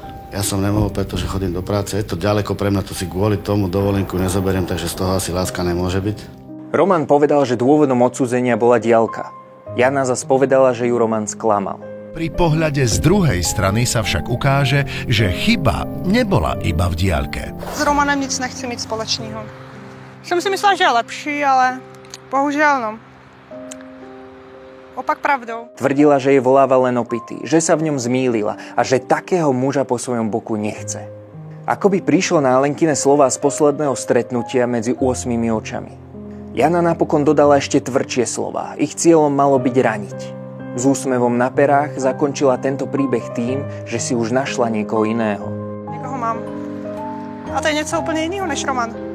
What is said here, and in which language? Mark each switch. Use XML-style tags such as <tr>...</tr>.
<sk>Ja som nemohol, pretože chodím do práce. Je to ďaleko pre mňa, to si kvôli tomu dovolenku nezoberiem, takže z toho asi láska nemôže byť. Roman povedal, že dôvodom odsúdenia bola diaľka. Jana zas povedala, že ju Roman sklamal. Pri pohľade z druhej strany sa však ukáže, že chyba nebola iba v diaľke.</sk> <cs>S Romanem nic nechci mít společného. Jsem si myslela, že je lepší, ale bohužel no.</cs> <sk>Opak pravdou. Tvrdila, že je voláva len opitý, že sa v ňom zmýlila a že takého muža po svojom boku nechce. Ako by prišlo na Alenkine slová z posledného stretnutia medzi 8 očami. Jana napokon dodala ešte tvrdšie slová. Ich cieľom malo byť raniť. S úsmevom na perách zakončila tento príbeh tým, že si už našla niekoho iného.</sk> <cs>Někoho mám. A to je něco úplně jiného než Roman.</cs>